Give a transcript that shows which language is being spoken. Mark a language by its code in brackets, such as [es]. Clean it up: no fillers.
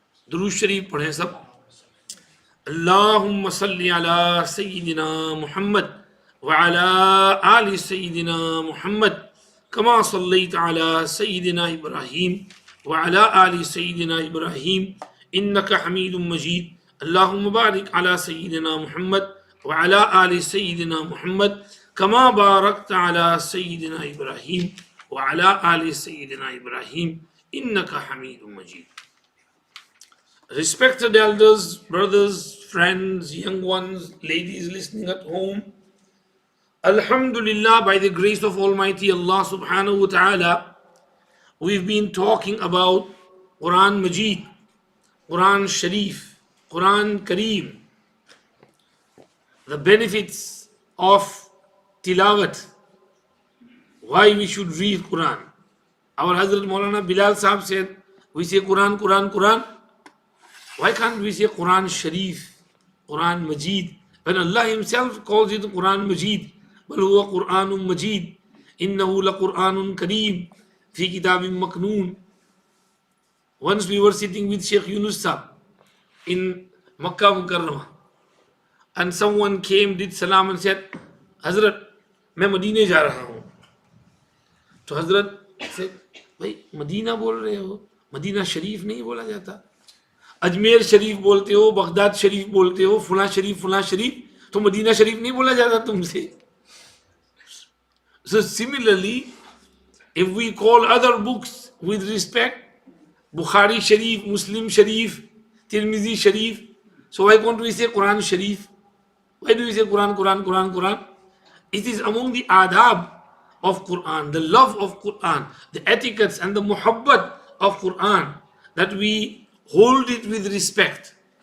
[ur] درود شریف پڑھیں سب. [ar] اللهم صل على سيدنا محمد وعلى آل سيدنا محمد كما صليت على سيدنا إبراهيم وعلى آل سيدنا إبراهيم إنك حميد مجيد. اللهم بارك على سيدنا محمد وعلى آل سيدنا محمد كما باركت على سيدنا إبراهيم وعلى آل سيدنا إبراهيم إنك حميد مجيد. [en] Respected elders, brothers, friends, young ones, ladies listening at home, Alhamdulillah, by the grace of Almighty Allah subhanahu wa ta'ala, we've been talking about Quran Majid, Quran Sharif, Quran Kareem, the benefits of tilawat, why we should read Quran. Our Hazrat Maulana Bilal Sahab said, we say Quran, Quran, Quran. Why can't we say Quran Sharif, Quran Majid, when Allah Himself calls it Quran Majid? [ar] بل هو قرآن مجید إنه لقرآن کریم فی کتاب مکنون. [en] Once we were sitting with Shaykh Yunus Sahab in Makkah Mukarramah, and someone came, did salam and said, Hazrat, [ur] میں مدینے جا رہا ہوں. تو حضرت said, بھائی مدینہ بول رہے ہو, مدینہ شریف نہیں بولا جاتا. اجمیر شریف بولتے ہو, بغداد شریف بولتے ہو, فلاں شریف, تو مدینہ شریف نہیں بولا جاتا تم سے. [en] So similarly, if we call other books with respect, Bukhari Sharif, Muslim Sharif, Tirmizi Sharif, so why can't we say Quran Sharif? Why do we say Quran, Quran, Quran, Quran? It is among the adab of Quran, the love of Quran, the etiquettes and the muhabbat of Quran, that we hold it with respect.